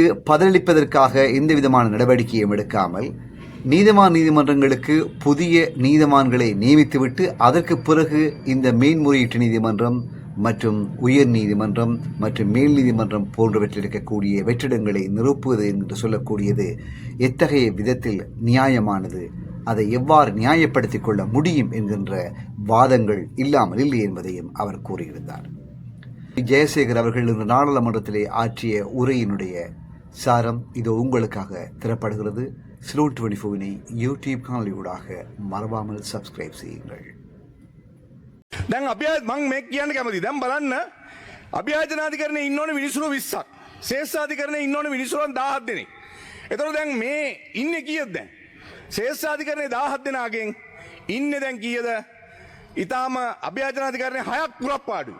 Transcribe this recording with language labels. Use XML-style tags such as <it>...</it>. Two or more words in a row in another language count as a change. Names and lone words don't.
<ta>பதிலளிப்பதற்காக எந்த விதமான நடவடிக்கையும் எடுக்காமல் நீதிமன்றங்களுக்கு புதிய நீதிமான்களை நியமித்துவிட்டு அதற்கு பிறகு இந்த மேன்முறையீட்டு நீதிமன்றம் மற்றும் உயர் நீதிமன்றம் மற்றும் மேல் நீதிமன்றம் போன்றவற்றில் இருக்கக்கூடிய வெற்றிடங்களை நிரப்புவது என்று சொல்லக்கூடியது எத்தகைய விதத்தில் நியாயமானது, அதை எவ்வாறு நியாயப்படுத்திக் கொள்ள முடியும் என்கின்ற வாதங்கள் இல்லாமல் இல்லை என்பதையும் அவர் கூறியிருந்தார். ஜெயசேகர் அவர்கள் இன்று நாடாளுமன்றத்திலே ஆற்றிய உரையினுடைய சாரம் இதோ உங்களுக்காக தரப்படுகிறது. சிலோன் 24 யூடியூப் காணொலியூடாக மறவாமல் சப்ஸ்கிரைப் செய்யுங்கள்.</ta> <si>දැන් මං මේ කියන්න කැමතියි. දැන් බලන්න අභ්‍යාජනාධිකරණයේ ඉන්න ඕනේ මිනිස්සු 20ක්. ශේෂ්ඨාධිකරණයේ ඉන්න ඕනේ මිනිස්සු 17 දෙනෙක්. එතකොට දැන් මේ ඉන්නේ කීයද දැන්? ශේෂ්ඨාධිකරණයේ 17 දෙනාගෙන් ඉන්නේ දැන් කීයද? ඊටාම අභ්‍යාජනාධිකරණයේ 6ක් පුරප්පාඩුයි.</si>